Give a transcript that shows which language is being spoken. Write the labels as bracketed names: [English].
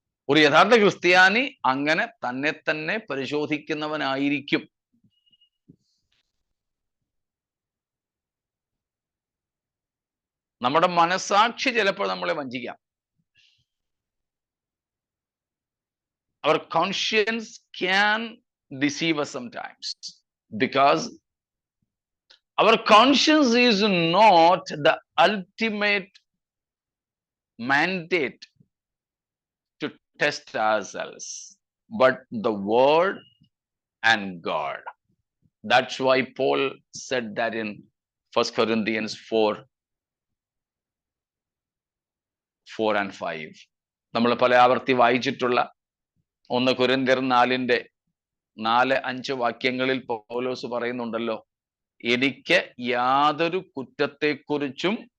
[Malayalam] ഒരു യഥാർത്ഥ ക്രിസ്ത്യാനി അങ്ങനെ തന്നെ തന്നെ പരിശോധിക്കുന്നവനായിരിക്കും. നമ്മുടെ മനസാക്ഷി ചിലപ്പോൾ നമ്മളെ വഞ്ചിക്കാം. [English] Our conscience can deceive us sometimes, because our conscience is not the ultimate mandate to test ourselves, but the word and God. That's why Paul said that in 1 Corinthians 4 and 5. [Malayalam] നമ്മൾ പല ആവർത്തി വായിച്ചിട്ടുള്ള 1 കൊരിന്ത്യർ 4:4-5 വാക്യങ്ങളിൽ പൗലോസ് പറയുന്നുണ്ടല്ലോ, എനിക്ക് യാതൊരു കുറ്റത്തെക്കുറിച്ചും